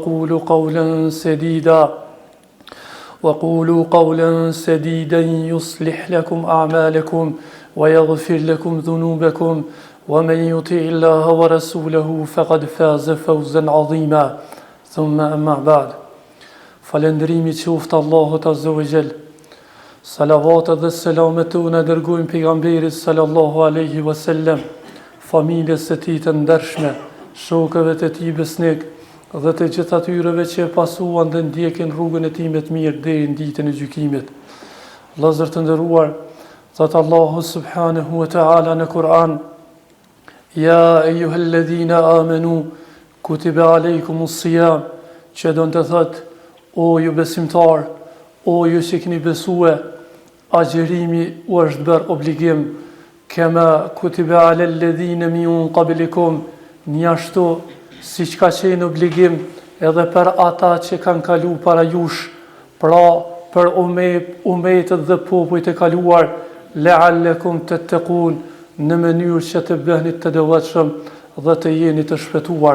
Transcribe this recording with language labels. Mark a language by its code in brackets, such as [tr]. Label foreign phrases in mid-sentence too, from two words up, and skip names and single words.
[ar] وقولوا قولا سديدا يصلح لكم أعمالكم ويغفر لكم ذنوبكم ومن يطع الله ورسوله فقد فاز فوزا عظيما ثم أما بعد [sq] falendrimi qoftë Allahut [ar] عز وجل. [sq] Salavatet dhe selamet tona dërgojmë pejgamberit [ar] صلى الله عليه وسلم, [sq] familjes së tij të ndershme, shokëve të tij besnik dhe të gjithë atyreve që e pasuan dhe ndjekin rrugën e tij me të mirë deri në ditën e gjykimit. Vëllezër të nderuar, thot Allahu [ar] سبحانه وتعالى [sq] në Kur'an: [ar] يا أيها الذين آمنوا كتب عليكم الصيام, [sq] që do të thotë o ju besimtar, o ju që keni besue, agjerimi u është bërë obligim, [ar] كما كتب على الذين من قبلكم, [sq] njashtu si që ka qenë obligim edhe për ata që kanë kalu para jush, pra për umetët dhe popujt e kaluar, [ar] لعلكم تتقون, [sq] në mënyrë që të bëhnit të devotshëm dhe të jeni të shpëtuar.